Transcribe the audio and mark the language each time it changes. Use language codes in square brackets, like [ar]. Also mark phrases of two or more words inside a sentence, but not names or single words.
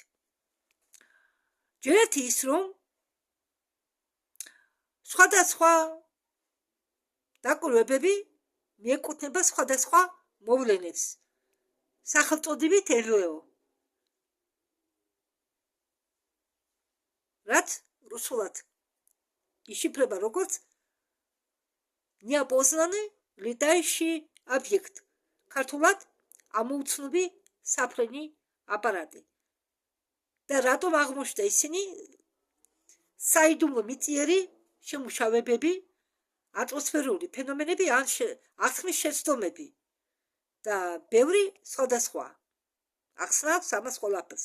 [ka] ჯერეთი ის, რომ სხვადასხვა დაკვირვებები მიეკუთვნება სხვადასხვა მოვლენებს. სახელწოდებით NLO. რაც რუსულად იშიფრება როგორც [ru] неопознанный летающий объект. [ka] ქართულად ამოუცნობი საფრენი აპარატი. და რატომ აღმოჩნდა ისინი საიდუმლო მიწიერი შემუშავებები, ატმოსფერული ფენომენები ან აღქმის შეცდომები და ბევრი სხვადასხვა ახსნავს ამას ყველაფერს.